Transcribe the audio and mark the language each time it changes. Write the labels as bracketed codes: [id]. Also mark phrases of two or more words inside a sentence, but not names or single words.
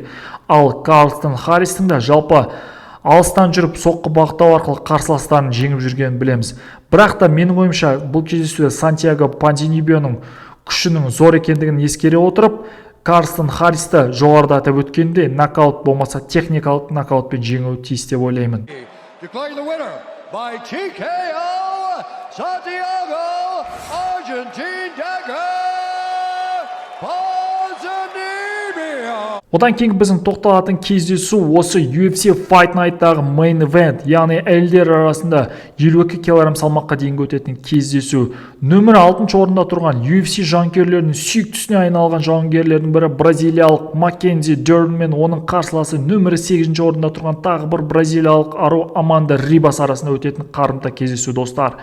[kk] Ал Карлстон Харристің да жалпы алыстан жүріп соққы бағыттау арқылы қарсыластарын жеңіп жүргенін білеміз. Бірақ та менің ойымша бұл кездесуде Сантьяго Пандинибионың күшінің зор екендігін ескере отырып, Карлстон Харристі жоғарыда атап өткенде нокаут болмаса техникалық нокаутпен жеңуі тиіс деп ойлаймын. [en] Declaring the winner by TKO, Santiago Argentine Dagger Ponzinibbio. [kk] Одан кейін біздің тоқталатын кездесу осы UFC Fight Night-тағы [en] main event, [kk] яғни әйелдер арасында 52 кг салмаққа дейінгі өтетін кездесу. Нөмір 6 орында тұрған UFC жанкүйерлерінің сүйіктісіне айналған жауынгерлердің бірі бразилиялық Маккензи Дерн мен оның қарсыласы нөмірі 8 орында тұрған тағы бір бразилиялық ару Аманда Рибас арасында өтетін қарымта кездесу, достар.